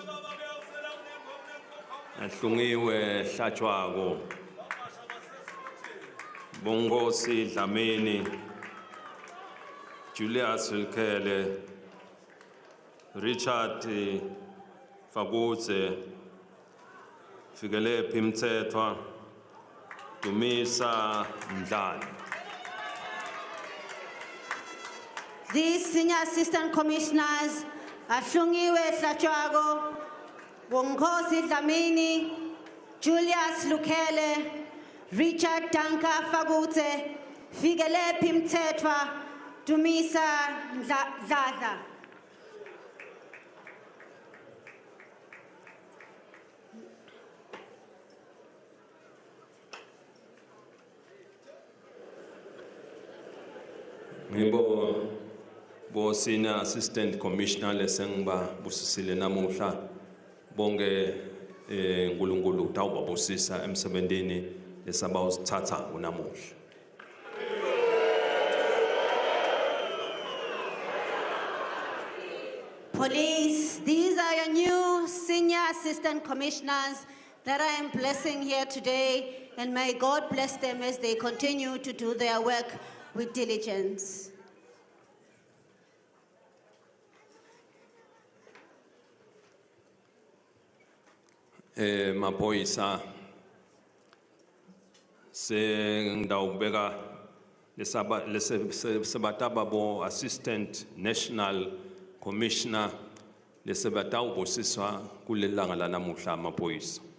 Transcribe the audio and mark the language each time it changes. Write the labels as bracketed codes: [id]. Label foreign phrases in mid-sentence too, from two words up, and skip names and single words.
[en] Ahlungiwe Hlatshwako Bongosi Dlamini Julius Lukele Richard Fagutse Fikele Pimtsetwa Dumisa Mdlana. These senior assistant commissioners are Ahlungiwe Hlatshwako, Bongosi Dlamini, Julius Lukele, Richard Danka Fagutse, Fikele Pimtsetwa, Dumisa Mdlana. [ss] Ngibo bo [en] senior assistant commissioner [ss] lesengiba busisile namuhla bonke uNkulunkulu utawubabusisa emsebentini lesabawusithatha unamuhla. [en] Police, these are your new senior assistant commissioners that I am blessing here today, and may God bless them as they continue to do their work with diligence. [ss] Maphoyisa sengidawubeka lesabataba bo [en] assistant national commissioner [ss] lesabatawubusiswa kulelanga lanamuhla maphoyisa.